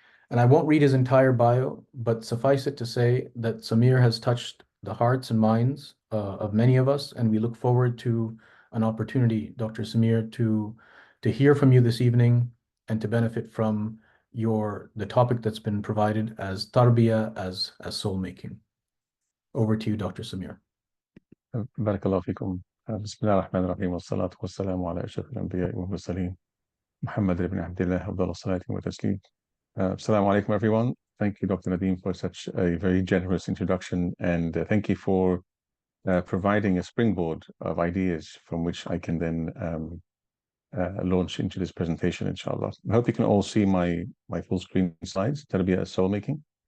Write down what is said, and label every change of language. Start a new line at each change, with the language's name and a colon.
English: And I won't read his entire bio, but suffice it to say that Samir has touched the hearts and minds of many of us, and we look forward to an opportunity, Dr. Samir, to hear from you this evening and to benefit from the topic that's been provided as Tarbiya, as soul making. Over to you, Dr. Samir.
Arabic: بارك الله فيكم. بسم الله الرحمن الرحيم والصلاة والسلام على أشرف الأنبياء والمرسلين محمد بن عبد الله أفضل الصلاة والتسليم.
English: Assalamu alaikum, everyone. Thank you, Dr. Nadeem, for such a very generous introduction, and thank you for providing a springboard of ideas from which I can then launch into this presentation, inshallah. I hope you can all see my full screen slides. Tarbiya as soul making.